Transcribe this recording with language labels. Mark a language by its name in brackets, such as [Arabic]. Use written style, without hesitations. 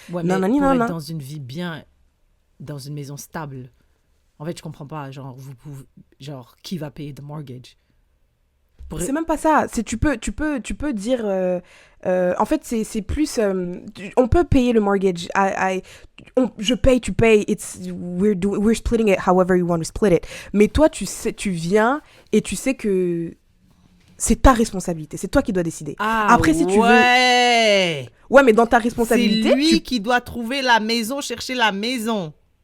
[French] Ouais, mais pour être dans une vie bien, dans une maison stable, en fait, je comprends pas, genre qui va payer [English] the mortgage? [French] C'est même pas ça. Tu peux dire... en fait, c'est plus... on peut payer le mortgage. Je paye, tu payes. [English] We're splitting it however you want to split it. [French] Mais toi, tu viens et tu sais que c'est ta responsabilité. C'est toi qui dois décider. Après, si tu veux... Ouais, mais dans ta responsabilité... C'est lui qui doit trouver la maison, chercher la maison.